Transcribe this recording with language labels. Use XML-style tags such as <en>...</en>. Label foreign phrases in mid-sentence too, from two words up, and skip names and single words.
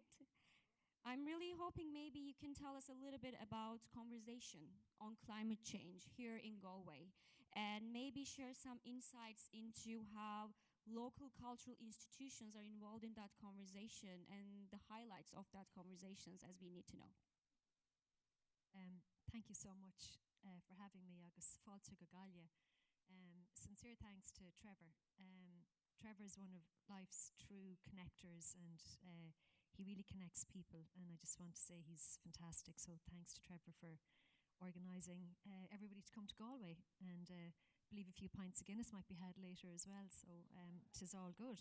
<en>I'm really hoping maybe you can tell us a little bit about conversation on climate change here in Galway, and maybe share some insights into how local cultural institutions are involved in that conversation and the highlights of that conversations as we need to know. Thank you so much for having me,</en> <ga>agus fáilte go gaile.</ga> <en>Sincere thanks to Trevor. Trevor is one of life's true connectors, and he really connects people, and I just want to say he's fantastic. So thanks to Trevor for organising everybody to come to Galway, and I believe a few pints of Guinness might be had later as well, so it is all good.</en>